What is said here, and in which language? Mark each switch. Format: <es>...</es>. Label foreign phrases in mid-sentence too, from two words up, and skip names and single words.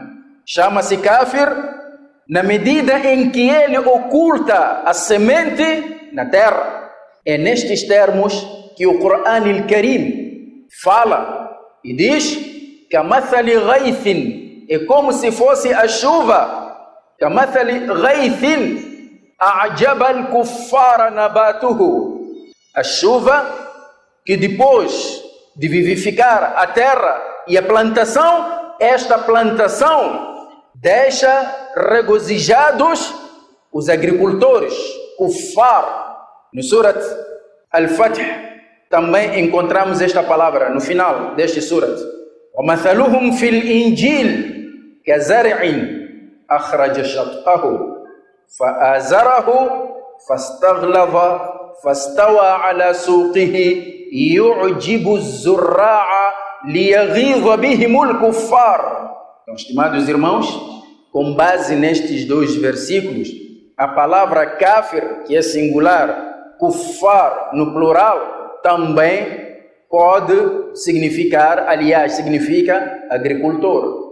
<pt>Chama-se kafir na medida em que ele oculta a semente na terra. É nestes termos que o Corão al-Karim fala e diz</pt> <ar>كمثل غيث,</ar> <pt>é como se fosse a chuva.</pt> <ar>كمثل غيث أعجب الكفار نباته,</ar> <pt>a chuva que depois de vivificar a terra e a plantação, esta plantação deixa regozijados os agricultores, kuffar. No Surat Al-Fath também encontramos esta palavra no final deste surat.</pt> <ar>وَمَثَلُهُمْ فِي الْإِنْجِيلِ كَزَرْعٍ أَخْرَجَ شَطْأَهُ فَآزَرَهُ فَاسْتَغْلَظَ فَاسْتَوَى عَلَى سُوقِهِ يُعْجِبُ الزُّرَّاعَ لِيَغِيظَ بِهِمُ الْكُفَّارِ.</ar> <pt>Então, estimados irmãos, com base nestes 2 versículos, a palavra kafir, que é singular, kuffar no plural, também pode significar, aliás, significa agricultor.</pt>